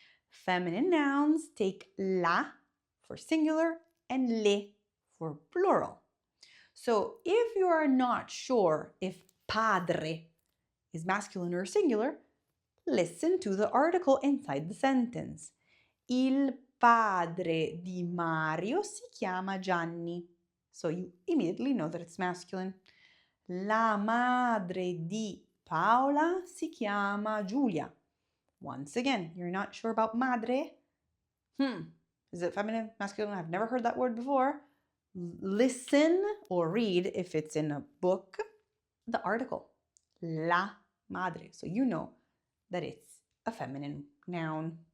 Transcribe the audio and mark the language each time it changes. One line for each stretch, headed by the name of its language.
English: Feminine nouns take la for singular and le for plural. So if you are not sure if padre is masculine or singular, listen to the article inside the sentence.
Italian: Il padre di Mario si chiama Gianni.
English: So you immediately know that it's masculine.
Italian: La madre di Paola si chiama Giulia.
English: Once again, you're not sure about madre? Is it feminine, masculine? I've never heard that word before. Listen or read, if it's in a book, the article. La madre. So you know that it's a feminine noun.